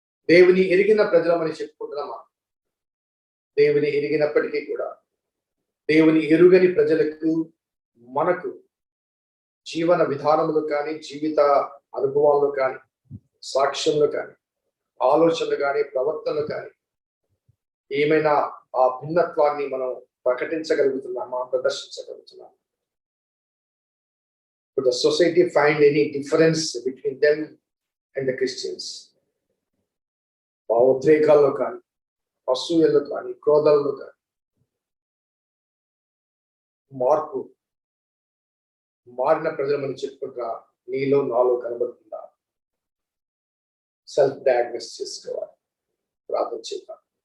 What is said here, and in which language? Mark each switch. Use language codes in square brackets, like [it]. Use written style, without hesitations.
[te] దేవుని ఎరిగిన ప్రజలమని చెప్పుకుంటున్నామా? దేవుని ఎరిగినప్పటికీ కూడా దేవుని ఎరుగని ప్రజలకు, మనకు జీవన విధానములు కానీ, జీవిత అనుభవాల్లో కానీ, సాక్ష్యంలో కానీ, ఆలోచనలు కానీ, ప్రవర్తనలు కానీ ఏమైనా ఆ భిన్నత్వాన్ని మనం ప్రకటించగలుగుతున్నామా, ప్రదర్శించగలుగుతున్నామా? [en] Would the society find any difference between them and the Christians? [te] భావోద్రేకాల్లో కానీ, అసూయల్లో కానీ, క్రోధాల్లో కానీ మార్పు, మారిన ప్రజలు మనం చెప్పుకుంటా నీలో నాలో కనబడుతుందా? సెల్ఫ్ డయాగ్నోస్ చేసుకోవాలి, ప్రార్థన చేద్దాం.